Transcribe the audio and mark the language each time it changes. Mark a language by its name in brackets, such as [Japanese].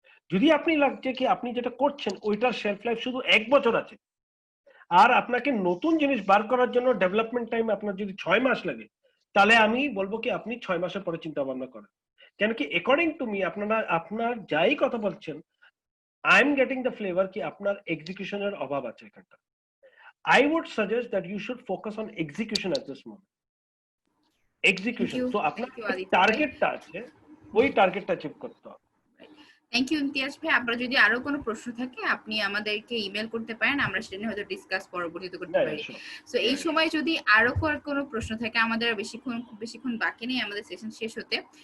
[Bangla] যদি আপনি লাগছে কি আপনি যেটা করছেন ওইটার শেলফ লাইফ শুধু 1 বছর আছে আর আপনাকে নতুন জিনিস বার করার জন্য ডেভেলপমেন্ট টাইম আপনার যদি 6 মাস লাগে, তাহলে আমি বলবো কি আপনি 6 মাসের পরে চিন্তা ভাবনা করেন। কেন কি [English] according to me [Bangla] আপনার যাই কথা বলছেন [English] I am getting the flavour [Bangla] কি আপনার এক্সিকিউশনের অভাব আছে এখানটা। [English] I would suggest that you should focus on execution at this moment. Execution. [Bangla] So আপনার টার্গেটটা আছে ওই টার্গেটটা অ্যাচিভ করতে হবে। [English] Thank you Imtiaz ভাই। [Bangla] আপনার যদি আরো কোনো প্রশ্ন থাকে আপনি আমাদেরকে ইমেল করতে পারেন, আমরা সেটা নিয়ে হয়তো ডিসকাস পরবর্তীতে করতে পারি। সো এই সময় যদি আরো কোনো প্রশ্ন থাকে, আমাদের বেশিক্ষণ বাকি নেই আমাদের সেশন শেষ হতে।